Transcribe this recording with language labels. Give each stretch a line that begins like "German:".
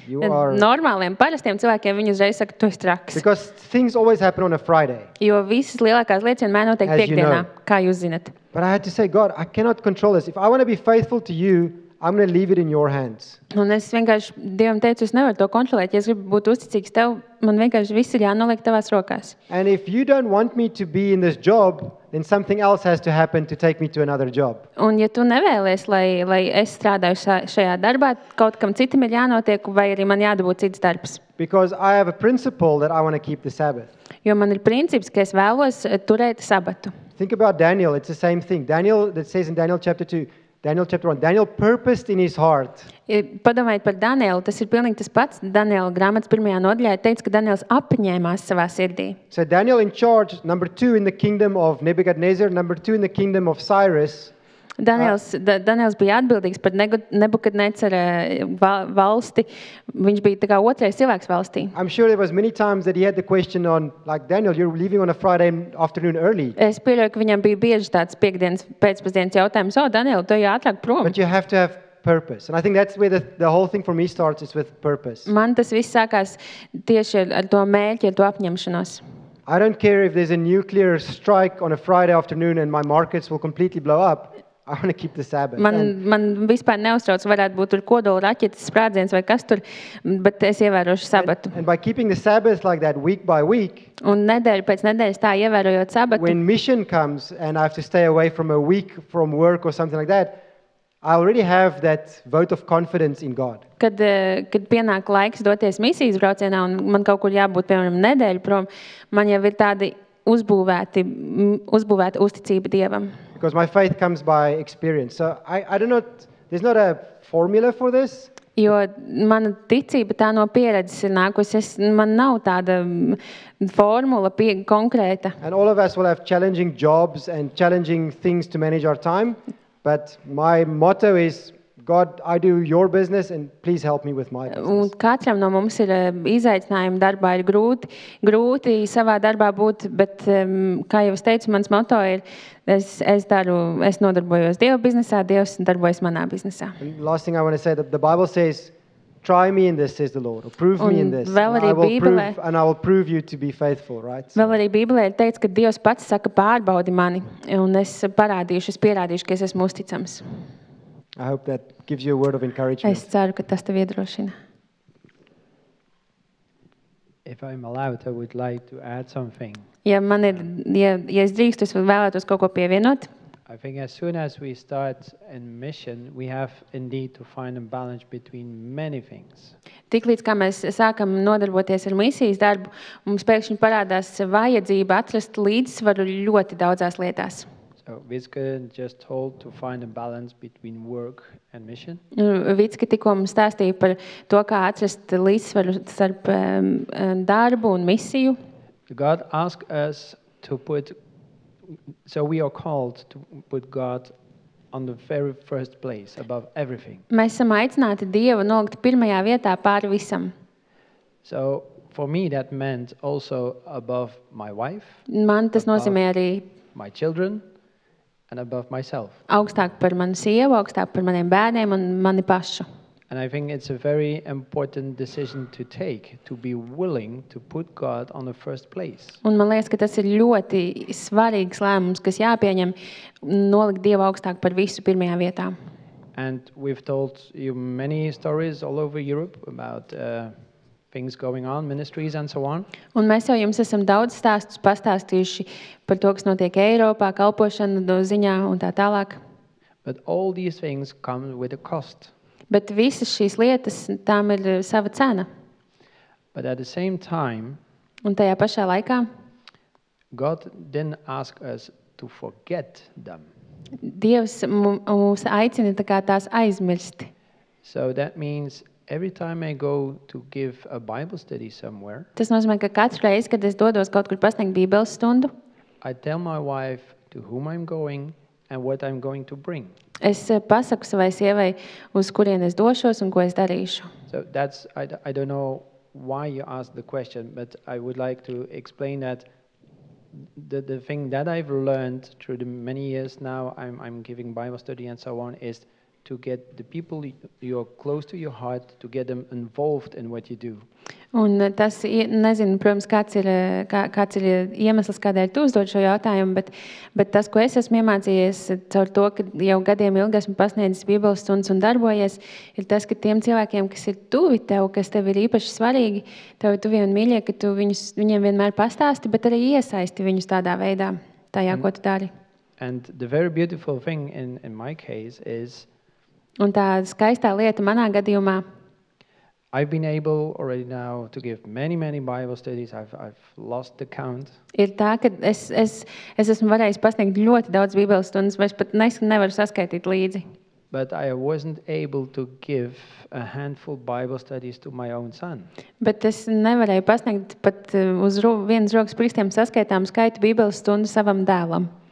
English: You are...
Latvian: Normāliem, parastiem cilvēkiem viņi uzreiz saka, tu esi traks.
English: Because things always happen on a Friday.
Latvian: Jo visas lielākās lietas vienmēr notiek
English: As you
Latvian: piekdienā,
English: know.
Latvian: kā jūs zinat.
English: But I had to say, God, I cannot control this. If I want to be faithful to you, I'm going to leave it in your hands.
Latvian: Un es vienkārši Dievam teicu, es nevaru to kontrolēt. Ja es gribu būt uzticīgs tev, man vienkārši viss ir jānoliek tavās rokās.
English: And if you don't want me to be in this job, then something else has to happen to take me to another job.
Latvian: Un ja tu nevēlies, lai es strādāju šajā darbā, kaut kam citam ir jānotiek, vai arī man jādabūt cits darbs.
English: Because I have a principle that I want to keep the Sabbath.
Latvian: Jo man ir princips, ka es vēlos turēt sabatu.
English: Think about Daniel. It's the same thing. Daniel, that says in Daniel chapter 2, Daniel chapter 1, Daniel purposed in his heart.
Latvian: Padomājiet par Danielu, tas ir pilnīgi tas pats. Daniela grāmatas 1. nodaļā teica, ka Daniels apņēmās savā sirdī.
English: So Daniel in charge, number 2 in the kingdom of Nebuchadnezzar, number 2 in the kingdom of Cyrus.
Latvian: Daniels bija atbildīgs par Nebukadnecera valsti. Viņš bija tā kā otrais cilvēks valstī.
English: I'm sure there was many times that he had the question on, like, Daniel, you're leaving on a Friday afternoon early.
Latvian: Es pieļauju, ka viņam bija bieži tāds piekdienas pēcpusdienas jautājums. Daniel, tu ātrāk prom.
English: But you have to have purpose. And I think that's where the whole thing for me starts, is with purpose.
Latvian: Man tas viss sākās tieši ar to mērķi, ar to apņemšanos.
English: I don't care if there's a nuclear strike on a Friday afternoon and my markets will completely blow up. I want to keep the Sabbath.
Latvian: Man vispār neuztrauc, varētu būt tur kodola raķetes sprādziens vai kas tur, bet es ievērošu sabatu.
English: And by keeping the Sabbath like that week by week,
Latvian: Un nedēļu pēc nedēļas tā ievērojot sabatu,
English: when mission comes and I have to stay away from a week from work or something like that, I already have that vote of confidence in God.
Latvian: kad pienāk laiks doties misijas braucienā un man kaut kur jābūt, piemēram, nedēļu prom, man jau ir tādi uzbūvēta uzticība Dievam.
English: Because my faith comes by experience. So I don't know, there's not a formula for this.
Latvian: Jo mana ticība tā no pieredzes ir nākusi. Man nav tāda formula konkrēta.
English: And all of us will have challenging jobs and challenging things to manage our time. But my motto is, God, I do your business and please help me with my business.
Latvian: Un katram no mums ir izaicinājumi darbā, ir grūti savā darbā būt, bet, kā jau es teicu, mans moto ir, es nodarbojos Dieva biznesā, Dievs darbojas manā biznesā.
English: And last thing I want to say, that the Bible says, try me in this, says the Lord, or prove me in this,
Latvian: vēl
English: and
Latvian: arī
English: I will prove you to be faithful, right?
Latvian: Vēl arī Bībelē ir teikts, ka Dievs pats saka, pārbaudi mani, un es pierādīšu, ka es esmu uzticams.
English: I hope that gives you a word of encouragement.
Latvian: Es ceru, ka tas tev iedrošina.
English: If I'm allowed, I would like to add something.
Latvian: Ja es drīkstu, es vēlētos kaut ko pievienot.
English: I think as soon as we start in mission, we have indeed to find a balance between many things.
Latvian: Tiklīdz kā mēs sākam nodarboties ar misijas darbu, mums pēkšņi parādās vajadzība atrast līdzsvaru ļoti daudzās lietās.
English: So Vicka just told to find a balance between work and mission.
Latvian: Vicka tikko mums stāstīja par to, kā atrast līdzsvaru starp darbu un misiju.
English: God asks us to put, so we are called to put God on the very first place, above everything.
Latvian: Mēs esam aicināti Dievu nolikt pirmajā vietā pāri visam.
English: So for me that meant also above my wife,
Latvian: Man tas nozīmē arī
English: my children, and above myself.
Latvian: augstāk par manu sievu, augstāk par maniem bērniem un mani pašu.
English: And I think it's a very important decision to take, to be willing to put God on the first place.
Latvian: Un man liekas, ka tas ir ļoti svarīgs lēmums, kas jāpieņem, nolikt Dievu augstāk par visu pirmajā vietā.
English: And we've told you many stories all over Europe about things going on, ministries and so on.
Latvian: Un mēs jau jums esam daudz stāstus pastāstījuši par to, kas notiek Eiropā, kalpošanu ziņā un tā tālāk.
English: But all these things come with a cost.
Latvian: Bet visas šīs lietas, tām ir sava cena.
English: But at the same time,
Latvian: Un tajā pašā laikā
English: God didn't ask us to forget them.
Latvian: Dievs mūs aicina tā kā tās aizmirst.
English: So that means every time I go to give a Bible study somewhere,
Latvian: Tas nozīmē, ka katru reizi, kad es dodos kaut kur pasniegt Bībeles stundu,
English: I tell my wife to whom I'm going and what I'm going to bring.
Latvian: es pasaku savai sievai, uz kurien es došos un ko es darīšu.
English: So that's, I don't know why you asked the question, but I would like to explain that the thing that I've learned through the many years now, I'm giving Bible study and so on, is to get the people you're close to your heart, to get them involved in what you do.
Latvian: Un tas, nezinu, protams, kāds ir iemesls, kādēļ tu uzdod šo jautājumu, bet tas, ko es esmu iemācījies caur to, ka jau gadiem ilgi esmu pasniedzis Bībeles stundas un darbojies, ir tas, ka tiem cilvēkiem, kas ir tuvi tev, kas tev ir īpaši svarīgi, tev ir tuvie un mīļie, ka tu viņiem vienmēr pastāsti, bet arī iesaisti viņus tādā veidā, tajā, ko tu dari.
English: And the very beautiful thing in my case is
Latvian: Un tā skaistā lieta manā gadījumā,
English: I've been able already now to give many Bible studies. I've lost the count.
Latvian: ir tā, ka es esmu varējis pasniegt ļoti daudz Bībeles stundas, vai es pat nevaru saskaitīt līdzi.
English: But I wasn't able to give a handful Bible studies to my own son.
Latvian: Bet es nevarēju pasniegt pat uz vienas rokas pirkstiem saskaitām skaitu Bībeles stundu savam dēlam.